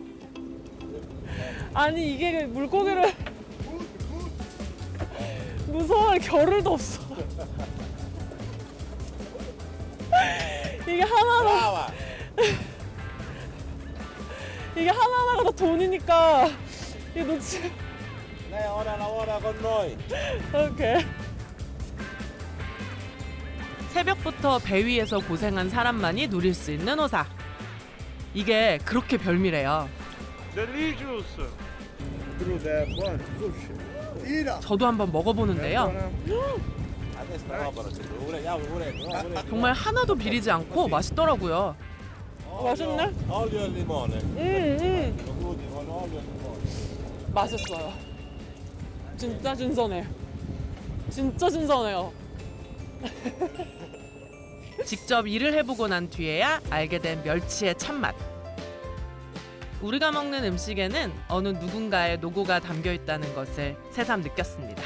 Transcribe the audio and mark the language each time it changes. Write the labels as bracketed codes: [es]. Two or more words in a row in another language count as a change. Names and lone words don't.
[ko] 아니 이게 물고기를 무서워할 겨를도 없어. 이게 하나하나 이게 하나하나가 다 돈이니까 이게 놓치. [it] Lei ora lavora con noi. [ko] 오케이. 새벽부터 배 위에서 고생한 사람만이 누릴 수 있는 호사. 이게 그렇게 별미래요. [en] Delicious. [it] Crudo è buono, sushi. [ko] 저도 한번 먹어보는데요. [it] Adesso la roba non c'è pure. [ko] 정말 하나도 비리지 않고 맛있더라고요. 맛있네. [it] Olio e limone. Crudi con olio e limone. [ko] 맛있어요. 진짜 신선해. 진짜 신선해요. 직접 일을 해보고 난 뒤에야 알게 된 멸치의 참맛. 우리가 먹는 음식에는 어느 누군가의 노고가 담겨 있다는 것을 새삼 느꼈습니다.